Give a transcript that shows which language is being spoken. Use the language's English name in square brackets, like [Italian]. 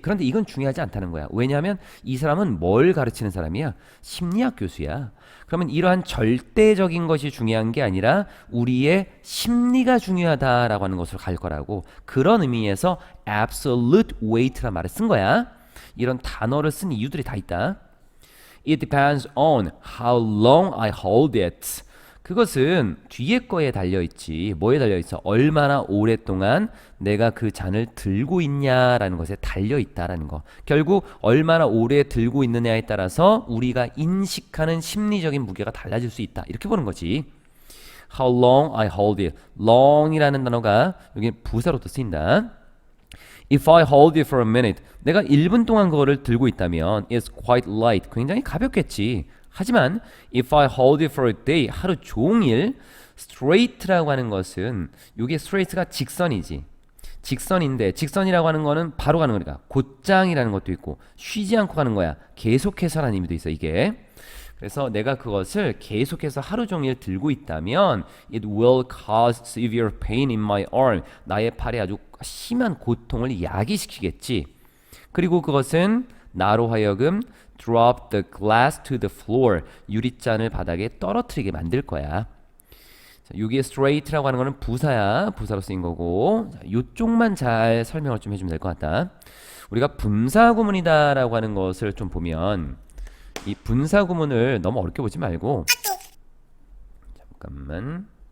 [Korean] 그런데 이건 중요하지 않다는 거야. 왜냐하면 이 사람은 뭘 가르치는 사람이야? 심리학 교수야. 그러면 이러한 절대적인 것이 중요한 게 아니라 우리의 심리가 중요하다라고 하는 것으로 갈 거라고. 그런 의미에서 [English] absolute weight [Korean] 란 말을 쓴 거야. 이런 단어를 쓴 이유들이 다 있다. [English] It depends on how long I hold it. [Korean] 그것은 뒤에 거에 달려있지. 뭐에 달려있어? 얼마나 오랫동안 내가 그 잔을 들고 있냐라는 것에 달려있다라는 거. 결국 얼마나 오래 들고 있느냐에 따라서 우리가 인식하는 심리적인 무게가 달라질 수 있다. 이렇게 보는 거지. [English] How long I hold it. [Korean] long이라는 단어가 여기 부사로도 쓰인다. [English] If I hold it for a minute, [Korean] 내가 1분 동안 그거를 들고 있다면 [English] it's quite light, [Korean] 굉장히 가볍겠지. 하지만 [English] if I hold it for a day, [Korean] 하루 종일 straight라고 하는 것은 이게 straight가 직선이지. 직선인데 직선이라고 하는 거는 바로 가는 거니까 곧장이라는 것도 있고 쉬지 않고 가는 거야. 계속해서라는 의미도 있어 이게. 그래서 내가 그것을 계속해서 하루 종일 들고 있다면 [English] it will cause severe pain in my arm. [Korean] 나의 팔에 아주 심한 고통을 야기시키겠지. 그리고 그것은 나로 하여금 [English] drop the glass to the floor. [Korean] 유리잔을 바닥에 떨어뜨리게 만들 거야. 자, 여기에 straight라고 하는 거는 부사야. 부사로 쓰인 거고. 자, 이쪽만 잘 설명을 좀 해주면 될 것 같다. 우리가 분사구문이다라고 하는 것을 좀 보면 이 분사구문을 너무 어렵게 보지 말고 잠깐만.